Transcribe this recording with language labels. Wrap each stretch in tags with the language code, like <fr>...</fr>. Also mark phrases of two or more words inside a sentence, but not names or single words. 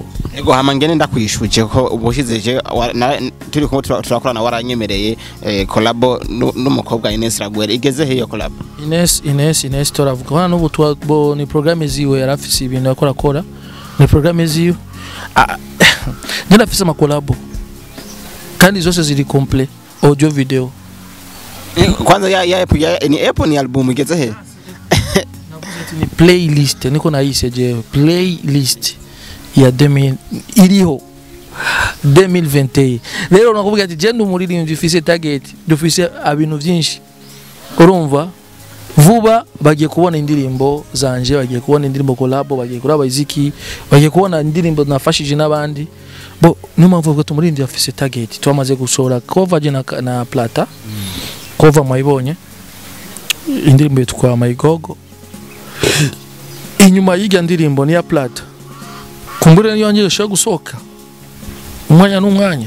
<rn>ego hamangene ndakwishuje ko ubushizeje turi ko turakorana waranyemereye collabo n'umukobwa Ines Ragwere igeze he yo collabo Ines turavuga hano n'ubu ni programme ziwe yarafise ibintu yakora ni programme ziwe nenda afise ama collabo kandi zose ziri</rn> <en>complete audio video</en> <rn>kwanza ya app ni album igeze he ni playlist niko nayiseje playlist ya 2000 iriho 2021 rero nakuvuga ati je ndumuririmbyi ufise target dufise abintu byinshi urumva vuba bagiye kubona indirimbo zanje bagiye kubona indirimbo collabo bagiye kuraba iziki bagiye kubona indirimbo nafashije nabandi bo numva ko tumuririmbyi afise target twamaze gushora cover je na Plata cover mwayibonye indirimbo yitwa Mayigogo inyuma y'ijya ndirimbo ni ya Plata kumbure niyo ngiye shaka gusoka umwanya n'umwanya</rn>